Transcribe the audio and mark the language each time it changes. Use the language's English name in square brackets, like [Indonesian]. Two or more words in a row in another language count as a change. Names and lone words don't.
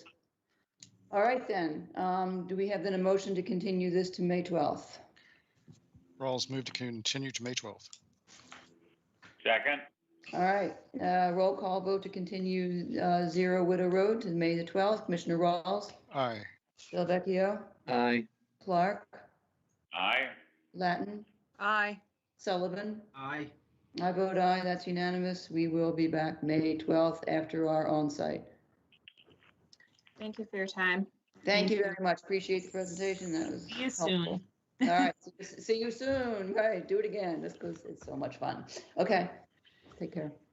[English] All right then, do we have then a motion to continue this to May 12th? Rawls moved to continue to May 12th. Second. All right, roll call vote to continue 0 Widow Road to May the 12th. Commissioner Rawls. Aye. Delvecchio. Aye. Clark. Aye. Latin. Aye. Sullivan. Aye. I vote aye, that's unanimous. We will be back May 12th after our on-site. Thank you for your time. Thank you very much. Appreciate the presentation. That was See you helpful. soon. All right, see you soon. Right, do it again. This goes, it's so much fun. Okay, take care.